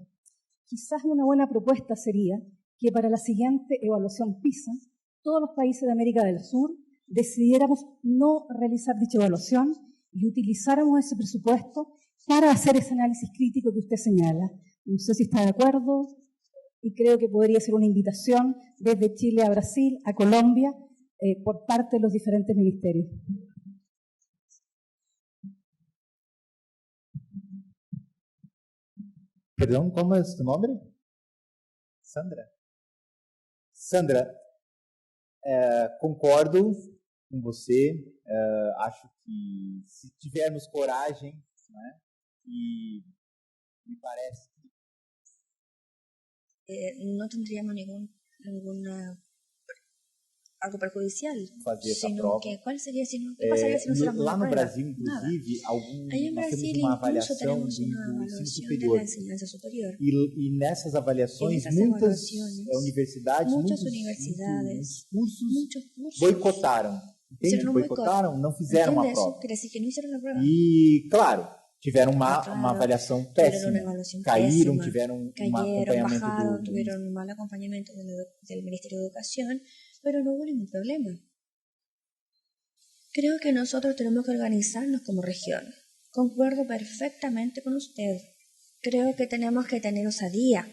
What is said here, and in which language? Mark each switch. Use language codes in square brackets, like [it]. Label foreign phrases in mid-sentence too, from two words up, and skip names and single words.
[es] Quizás una buena propuesta sería que para la siguiente evaluación PISA, todos los países de América del Sur decidiéramos no realizar dicha evaluación y utilizáramos ese presupuesto para hacer ese análisis crítico que usted señala. No sé si está de acuerdo y creo que podría ser una invitación desde Chile a Brasil, a Colombia, por parte de los diferentes ministerios. [pt] Perdão, como é o seu nome? Sandra. Sandra, concordo com você. Acho que se tivermos coragem, né, e me parece que [es] no tendríamos algo perjudicial, sino que ¿cuál sería qué pasaría si no hiciéramos [pt] lá [es] una no prueba? [pt] Brasil, inclusive, [es] Ahí en [pt] nós temos Brasil uma [es] incluso [pt] avaliação [es] tenemos [pt] do [es] una [pt] ensino [es] evaluación de [pt] superior. [es] la enseñanza superior. [pt] E nessas avaliações, Nessas muitas [es] evaluaciones, [pt] universidades, muitas muitos universidades, cursos [es] muchos cursos [pt] boicotaram. Entende? [es] hicieron un boicot. [pt] Boicotaram, não fizeram a [es] ¿Entiende eso? [pt] prova. [es] Quiere decir que no hicieron la prueba. [pt] E, claro, tiveram [es] Claro, [pt] uma avaliação [es] tuvieron [pt] péssima. [es] una evaluación [pt] Caíram, [es] pésima. [pt] tiveram um [es] Cayeron, [pt] acompanhamento [es] bajaron, tuvieron un mal acompañamiento del Ministerio de Educación, pero no hubo ningún problema. Creo que nosotros tenemos que organizarnos como región. Concuerdo perfectamente con usted. Creo que tenemos que tener osadía.